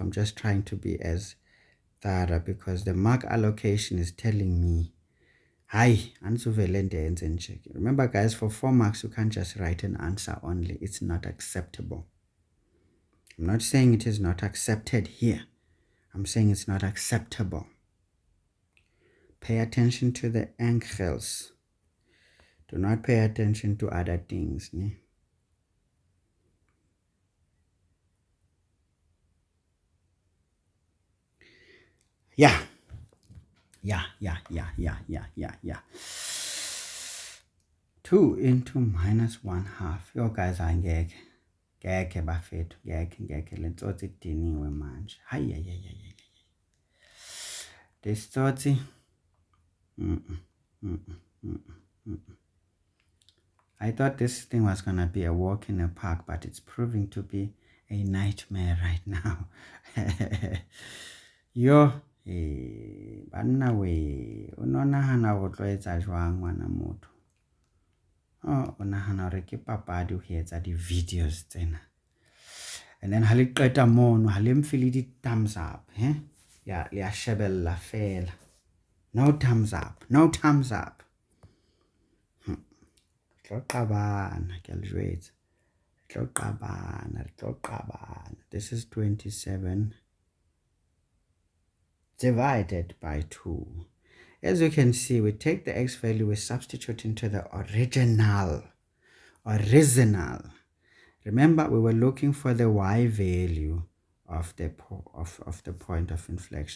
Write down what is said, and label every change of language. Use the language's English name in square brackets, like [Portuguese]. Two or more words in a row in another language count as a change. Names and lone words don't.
[English] I'm just trying to be as thorough because the mark allocation is telling me, remember guys, for 4 marks, you can't just write an answer only. It's not acceptable. I'm not saying it is not accepted here. I'm saying it's not acceptable. Pay attention to the angles. Do not pay attention to other things. Ne? Yeah. 2 into minus 1/2. Yo guys, [Zulu] angeke bafethu, ngeke lentsotsi idiniwe manje. [English] This tsotsi. I thought this thing was gonna be a walk in the park, but it's proving to be a nightmare right now. [Southern Sotho] Yo, banna we o no nagana go tlo etsa jwang ngwana motho o nagana gore ke papadi go etsa di-videos tsena [English] and then [Southern Sotho] ha le qeta mono ha le mfe le di- [English] thumbs up [Southern Sotho] le a shebella fela no [English] thumbs up [Southern Sotho] tlo qabana ke a le jwetsa tlo qabana. [English] This is 27 divided by 2. As you can see, we take the x value, we substitute into the original. Remember, we were looking for the y value of the point of inflection.